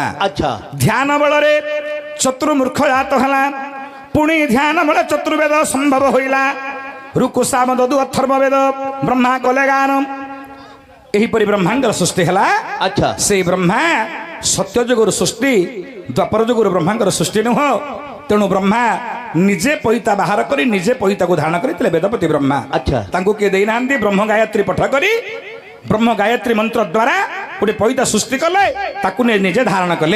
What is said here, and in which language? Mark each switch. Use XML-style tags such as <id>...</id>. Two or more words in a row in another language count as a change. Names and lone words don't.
<or>अच्छा ଧ୍ୟାନ ବଳରେ ଚତୁର୍ମୂର୍ଖ ଜାତ ହେଲା। ପୁଣି ଧ୍ୟାନ ବଳ ଚତୁର୍ବେଦ ସମ୍ଭବ ହୋଇଲା। ଋକ୍ ସାମ ଦଦୁ ଅଥର୍ବ ବେଦ ବ୍ରହ୍ମା କଲେ ଗାନ। ଏହିପରି ବ୍ରହ୍ମାଙ୍ଗର ସୃଷ୍ଟି ହେଲା। अच्छा ସେ ବ୍ରହ୍ମା ସତ୍ୟ ଯୁଗର ସୃଷ୍ଟି ଦ୍ୱାପର ଯୁଗର ବ୍ରହ୍ମାଙ୍ଗର ସୃଷ୍ଟି ନୁହେଁ। ତେଣୁ ବ୍ରହ୍ମା ନିଜେ ପଇତା ବାହାର କରି ନିଜେ ପଇତା କୁ ଧାରଣ କରତେ ବେଦପତି ବ୍ରହ୍ମା। अच्छा ତାଙ୍କୁ କିଏ ଦେନା ବ୍ରହ୍ମ ଗାୟତ୍ରୀ ପଠ କରି ବ୍ରହ୍ମ ଗାୟତ୍ରୀ ମନ୍ତ୍ର ଦ୍ୱାରା ଗୋଟେ ପଇତା ସୃଷ୍ଟି କଲେ ତାକୁ ନିଜେ ଧାରଣ କଲେ।</or>